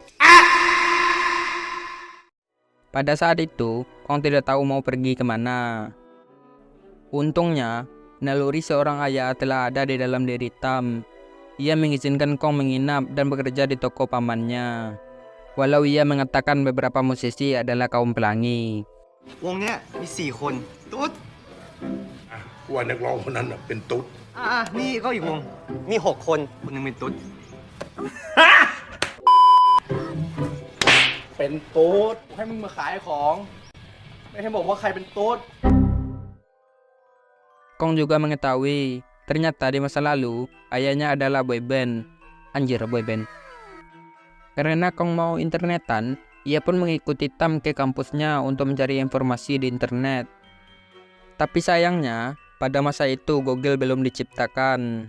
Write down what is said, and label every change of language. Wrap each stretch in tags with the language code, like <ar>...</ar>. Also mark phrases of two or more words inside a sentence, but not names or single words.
<id>Pada saat itu, Kong tidak tahu mau pergi kemana. Untungnya, naluri seorang ayah telah ada di dalam diri Tam. Ia mengizinkan Kong menginap dan bekerja di toko pamannya. Walau ia mengatakan beberapa musisi adalah kaum pelangi.</id> <th>วงเนี้ยมี4 คนตุ๊ด ว่านักร้องคนนั้นน่ะเป็นตุ๊ด นี่ก็อีกวง มี 6 คน คนหนึงเป็นตุ๊ด เป็นตุ๊ดให้มึงมาขายของ ไม่ให้บอกว่าใครเป็นตุ๊ด</th> <id>Kong juga mengetahui ternyata di masa lalu ayahnya adalah boyband. Anjir, boyband. Karena Kong mau internetan, ia pun mengikuti Tam ke kampusnya untuk mencari informasi di internet. Tapi sayangnya, pada masa itu Google belum diciptakan.</id>